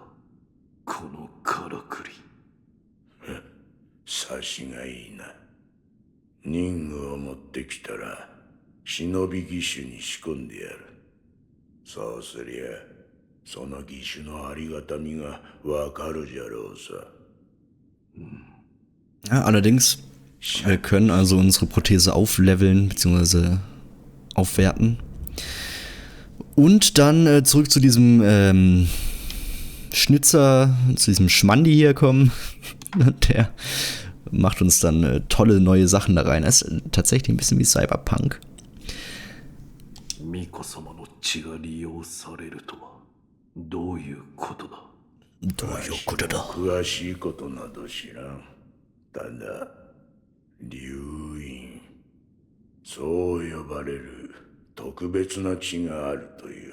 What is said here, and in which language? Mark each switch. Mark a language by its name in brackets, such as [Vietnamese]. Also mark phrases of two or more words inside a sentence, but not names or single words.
[Japanese] このからくり。察しがいいな。人具を持ってきたら忍び義手に仕込んでやる。そうすりゃその義手のありがたみがわかるじゃろうさ。 [German] Ja, allerdings, wir können also unsere Prothese aufleveln bzw. aufwerten. Und dann zurück zu diesem Schnitzer, zu diesem Schmandi hier kommen. Der macht uns dann tolle neue Sachen da rein. Das ist tatsächlich ein bisschen wie Cyberpunk. [Japanese] 巫女様の血が利用されるとはどういうことだ。どういうことだ。詳しいことなど知らん。ただ、流院、そう呼ばれる特別な血があるという。